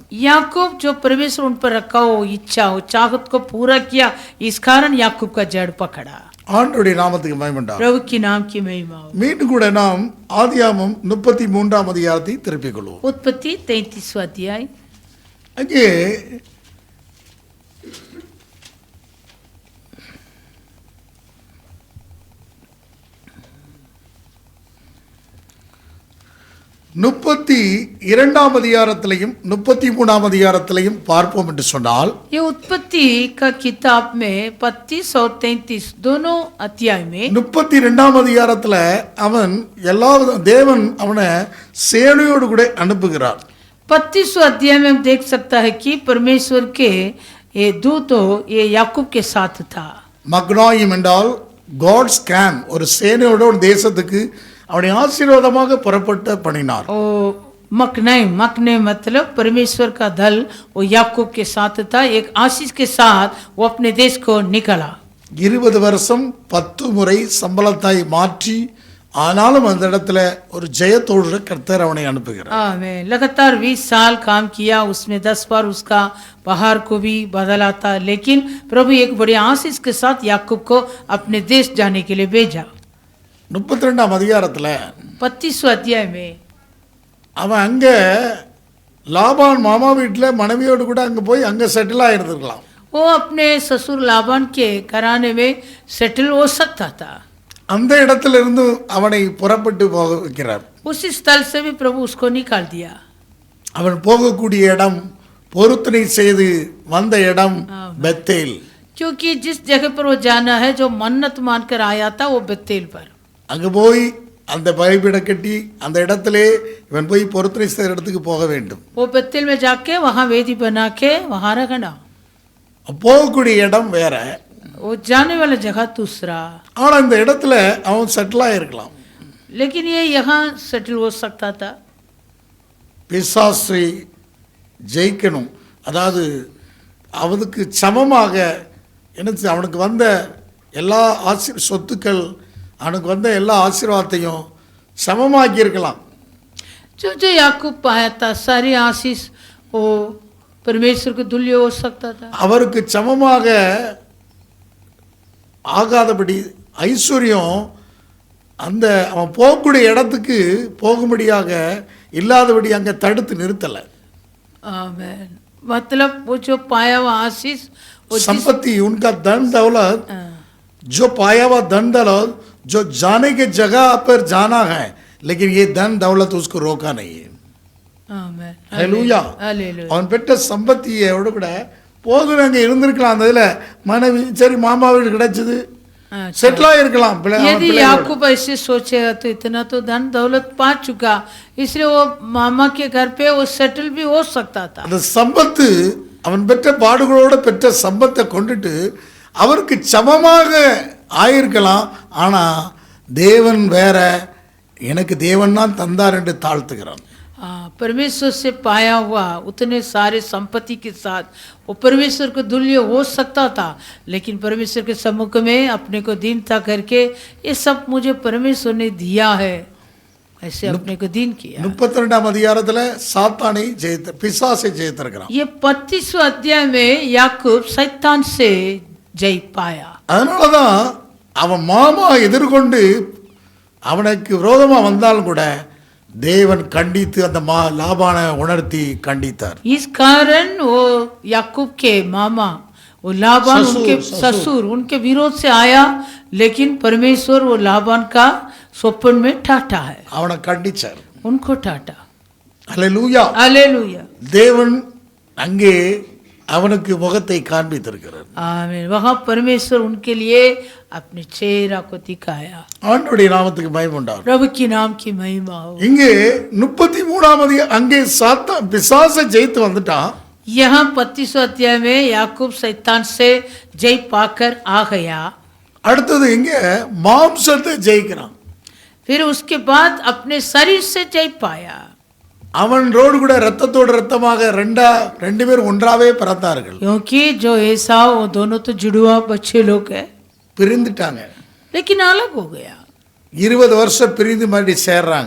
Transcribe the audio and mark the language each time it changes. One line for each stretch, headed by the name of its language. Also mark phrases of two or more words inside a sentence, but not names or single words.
Hindi: याकूब जो परमेश्वर उन पर रखा हो इच्छा हो चाहत को पूरा किया, इस कारण याकूब का जड़ पकड़ा।
Tamil: ஆண்டவருடைய நாமத்துக்கு மகிமை உண்டாகட்டும்.
Hindi: प्रभु की नाम की महिमा हो।
Tamil: மீண்டும் கூட நாம் ஆதியாகமம் 33ஆம் அதிகாரத்தை திருப்பிக் கொள்வோம்.
Hindi: उत्पत्ति 33वां अध्याय।
Tamil: அங்கே முப்பத்தி 32ஆம் அதிகாரத்திலையும் 33ஆம் அதிகாரத்திலையும் பார்ப்போம் என்று சொன்னால்,
Hindi: ये उत्पत्ति का किताब में 32 और 33 दोनों अध्याय में
Tamil: 32ஆம் அதிகாரத்துல அவன் எல்லா தேவன் அவனை சேனையோடு கூட அனுப்புகிறார்.
Hindi: 35 अध्याय में हम देख सकता है कि परमेश्वर के ये दूतो ये याकूब के साथ था।
Tamil: மக்னாயிம் என்றால்
English: God's camp,
Tamil: ஒரு சேனையோட ஒரு தேசத்துக்கு அவனை ஆசீர்வாதமாக புறப்பட்டு பண்ணினார்.
Hindi: ओ मकने मतलब परमेश्वर का दल वो याकूब के साथ था, एक आशीष के साथ वो अपने देश को निकला।
Tamil: 20 வருஷம் 10 முறை சம்பளத்தாய் மாற்றி, ஆனாலும் அந்த இடத்துல ஒரு ஜெயத்தோடு கர்த்தர் அவனை அனுப்புகிறார்.
Hindi: आमीन। लगातार 20 साल काम किया, उसमें 10 बार उसका बाहर को भी बदला था, लेकिन प्रभु एक बड़े आशीष के साथ याकूब को अपने देश जाने के लिए भेजा।
Tamil: 32ஆம் அதிகாரத்துல
Hindi: 35 अध्याय में
Tamil: அவன் அங்க லாபான் மாமா வீட்டில் மனைவியோடு கூட அங்க போய் அங்க செட்டில் ஆயிருந்திருக்கலாம்.
Hindi: वो अपने ससुर लाबान के घराने में सेटल हो सकता था।
Tamil: அந்த இடத்துல இருந்து அவனை புறப்பட்டு போக வைக்கிறார்.
Hindi: उसी स्थल से भी प्रभु उसको निकाल दिया।
Tamil: அவன் போகக்கூடிய இடம், பொருத்தனை செய்து வந்த இடம் பெத்தேல்.
Hindi: क्योंकि जिस जगह पर वो जाना है, जो मन्नत मानकर आया था, वो बेतेल पर।
Tamil: அங்க போய் அந்த பலிபீடம் கட்டி அந்த இடத்திலே இவன் போய் பொருத்தனை செய்கிற இடத்துக்கு போக வேண்டும்.
Hindi: वो बेतेल में जाके वहाँ वेदी बना के वहाँ रखना।
Tamil: போகக்கூடிய இடம் வேற,
Hindi: वो जाने वाला जगह दूसरा,
Tamil: ஆனா இந்த இடத்துல அவன் செட்டில் ஆயிருக்கலாம்.
Hindi: लेकिन ये यहाँ सेटल हो सकता था।
Tamil: பிசாசை ஜெயிக்கணும், அதாவது அவனுக்கு சமமாக என்ன, அவனுக்கு வந்த எல்லா சொத்துக்கள், அவனுக்கு வந்த எல்லா ஆசீர்வாதத்தையும் சமமாக்கி இருக்கலாம்.
Hindi: जो जो याकूब पाया था सारी आशीष वो परमेश्वर को तुल्य हो सकता था।
Tamil: அவருக்கு சமமாக ஆகாதபடி ஐஸ்வர்யம் அந்த அவன் போகக்கூடிய இடத்துக்கு போகும்படியாக இல்லாதபடி அங்கே தடுத்து நிறுத்தலை.
Hindi: आमीन। मतलब वो जो पाया हुआ आशीष, वो संपत्ति उनका धन दौलत, जो पाया हुआ धन दौलत जो जाने के जगह पर जाना है, लेकिन ये धन दौलत उसको रोका नहीं है. आमीन।
Tamil: ஹல்லேலூயா.
Hindi: हालेलुया।
Tamil: அவன் பெற்ற சம்பத்தியோட கூட போதும் அங்கே இருந்திருக்கலாம். அந்த இதில் மனைவி சரி மாமா வீடு கிடைச்சது, செட்டில் ஆகிருக்கலாம்.
Hindi: यदि याकूब ऐसे सोचेगा तो इतना तो धन दौलत पा चुका, इसलिए वो मामा के घर पे वो सेटल भी हो सकता था।
Tamil: அந்த சம்பத்து அவன் பெற்ற பாடுகளோட பெற்ற சம்பத்தை கொண்டுட்டு அவருக்கு சமமாக ஆயிருக்கலாம். ஆனா தேவன் வேற, எனக்கு தேவன் தான் தந்தார் என்று தாழ்த்துகிறான்.
Hindi: परमेश्वर से पाया हुआ उतने सारे संपत्ति के साथ वो परमेश्वर को तुल्य हो सकता था, लेकिन परमेश्वर के सम्मुख में अपने को दीनता करके ये सब मुझे परमेश्वर ने दिया है, ऐसे अपने को दीन किया।
Tamil: 32ஆம் அதிகாரத்துல சாத்தானை ஜெயித்த பிசாசை ஜெயித்திருக்கிறான்.
Hindi: ये 35वां अध्याय में याकूब शैतान से जय पाया।
Tamil: அதனாலதான் அவன் மாமா எதிர்கொண்டு அவனுக்கு விரோதமா வந்தாலும் கூட தேவன் கண்டித்து அந்த லாபானை உணர்த்தி கண்டித்தார்.
Hindi: इस कारण वो याकूब के मामा वो लाबान उनके ससुर उनके विरोध से आया, लेकिन परमेश्वर वो लाबान का स्वप्न में टाटा है,
Tamil: அவனை கண்டிச்சார்.
Hindi: उनको टाटा।
Tamil: அல்லேலூயா.
Hindi: हालेलुया।
Tamil: தேவன் அங்கே அவனுக்கு முகத்தை காண்பித்திருக்கிறார்.
Hindi: आमीन। वहाँ परमेश्वर उनके लिए अपने चेहरा को दिखाया।
Tamil: ஆண்டவருடைய நாமத்துக்கு மகிமை உண்டாகும்.
Hindi: प्रभु की नाम की महिमा हो।
Tamil: இங்கே 33ஆம் அதிகாரம் அங்கே சாத்தான் பிசாசை ஜெயித்து வந்துட்டான்.
Hindi: यहाँ 35वां अध्याय में याकूब शैतान से जय पाकर आ गया.
Tamil: அடுத்தது இங்க மாம்சத்தை ஜெயிக்கிறான்.
Hindi: फिर उसके बाद अपने शरीर से जय पाया.
Tamil: அவனோடு கூட ரத்தத்தோடு ரத்தமாக ரெண்டு பேரும் ஒன்றாவே பிறந்தார்கள்.
Hindi: क्योंकि जो एसाव वो दोनों तो जुड़वा बच्चे लोग है,
Tamil: பிரிந்துட்டாங்க.
Hindi: लेकिन अलग हो गया.
Tamil: 20 வருஷம் பிரிந்து மறுபடியும் சேர்றாங்க.